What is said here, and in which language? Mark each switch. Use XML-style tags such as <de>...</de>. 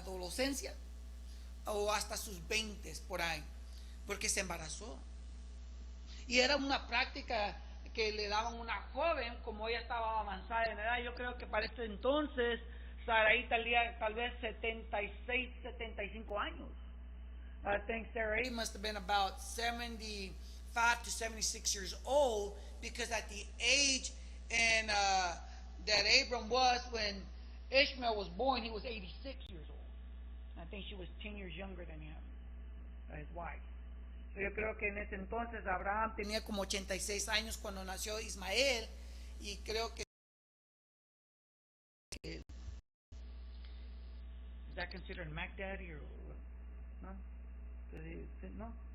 <es>adolescencia o hasta sus 20 por ahí, porque se embarazó. Y era una práctica que le daban a una joven, como ella estaba avanzada en edad. Yo creo que para este entonces Sarai tenía tal vez 76, 75 años.</es> <en>I think Sarai must have been about 75 to 76 years old, because at the age and that Abram was when Ishmael was born, he was 86 years old. I think she was 10 years younger than him, his wife.</en> <es>So yo creo que en ese entonces Abraham tenía como 86 años cuando nació Ismael, y creo que</es> <en>is that considered Mac Daddy or no?</en> <es>No.</es>